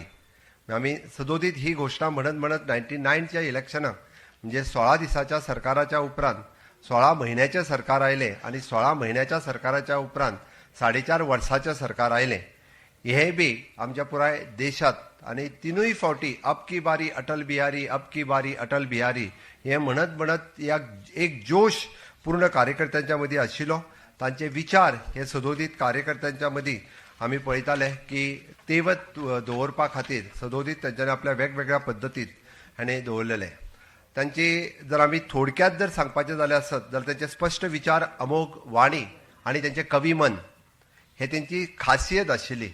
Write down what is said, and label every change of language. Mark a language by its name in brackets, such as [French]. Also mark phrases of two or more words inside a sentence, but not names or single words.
[Konkani] आमी सदोदीत ही घोषणा म्हणत 99च्या इलेक्शनाक म्हणजे 16 दिसाच्या सरकाराच्या उपरांत 16 महिन्याचे सरकार आयले आणि 16 महिन्याच्या सरकाराच्या उपरांत 4.5 वर्साचे सरकार आयले. हे बी आमच्या पुराय देशात आणि तिनूय फावटी [Hindi] अब की बारी अटल बिहारी अब की बारी अटल बिहारी [Konkani] हे म्हणत या एक जोश पूर्ण कार्यकर्त्यांच्या मदीं आशिल्लो. तांचे विचार हे सदोदीत कार्यकर्त्यांच्या मदीं आमी पळयताले की तेवत दवरपा खातीर सदोदीत तांच्यांनी आपल्या वेगवेगळ्या पद्दतीत हाणें दवरलेले. तांची जर आमी थोडक्यात जर सांगपाचें जालें आसत जाल्यार तांचे स्पश्ट विचार, अमोघ वाणी आनी तांचे कविमन हे तांची खासियत आशिल्ली.